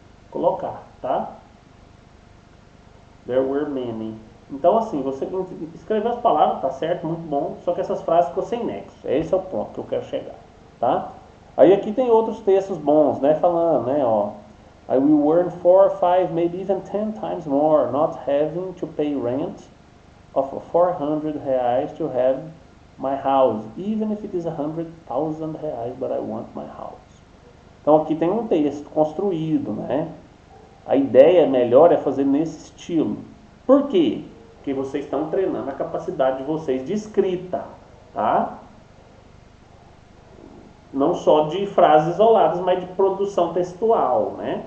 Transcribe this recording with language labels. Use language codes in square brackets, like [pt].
[pt] colocar, tá? [en] There were many. [pt] Então, assim, você escreveu as palavras, tá certo, muito bom, só que essas frases ficou sem nexo. Esse é o ponto que eu quero chegar, tá? Aí aqui tem outros textos bons, né, falando, né, ó. [en] I will earn 4, 5, maybe even 10 times more, not having to pay rent of 400 reais to have my house, even if it is 100,000 reais, but I want my house. [pt] Então aqui tem um texto construído, né? A ideia melhor é fazer nesse estilo. Por quê? Porque vocês estão treinando a capacidade de vocês de escrita, tá? Não só de frases isoladas, mas de produção textual, né?